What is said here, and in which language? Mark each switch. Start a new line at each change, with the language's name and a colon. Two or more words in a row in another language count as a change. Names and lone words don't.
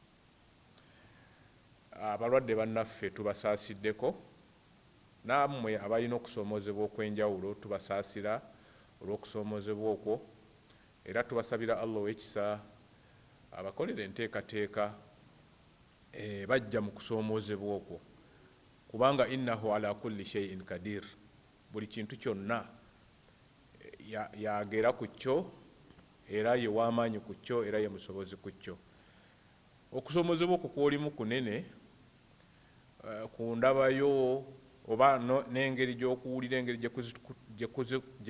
Ganda: Abalwadde bannaffe tubasaasideko, nammwe abalina okusoomozebwa okw'enjawulo tubasaasira olw'okusoomozebwa okwo, era tubasabira Allah ow'ekisa abakolera enteekateeka bajja mu kusoomozebwa okwo, kubanga
Arabic: إنه على كل شيء قدير,
Ganda: buli kintu kyonna yagera ku kyo era ye w'amaanyi ku kyo era ye musobozi ku kyo. Okusoomozebwa okwo kw'olimu kunene ku ndabayo oba n'engeri gy'okuwulira, engeri gye